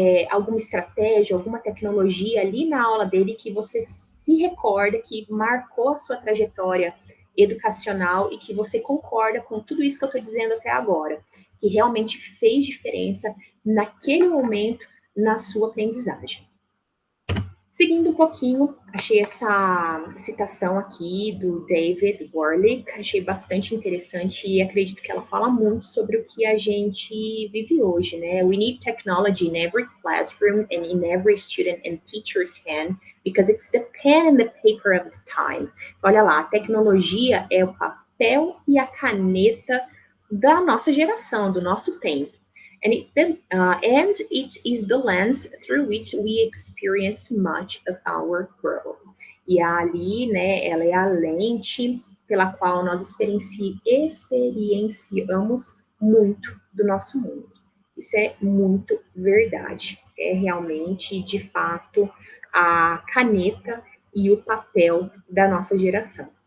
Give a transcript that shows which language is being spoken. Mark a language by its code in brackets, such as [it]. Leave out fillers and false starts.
[pt] alguma estratégia, alguma tecnologia ali na aula dele que você se recorda, que marcou a sua trajetória educacional e que você concorda com tudo isso que eu estou dizendo até agora, que realmente fez diferença naquele momento na sua aprendizagem. Seguindo um pouquinho, achei essa citação aqui do David Warlick, achei bastante interessante e acredito que ela fala muito sobre o que a gente vive hoje, né? [en] We need technology in every classroom and in every student and teacher's hand because it's the pen and the paper of the time. [pt] Olha lá, a tecnologia é o papel e a caneta da nossa geração, do nosso tempo. [en] And it is the lens through which we experience much of our world. [pt] E ali, né, ela é a lente pela qual nós experienciamos muito do nosso mundo. Isso é muito verdade. É realmente, de fato, a caneta e o papel da nossa geração.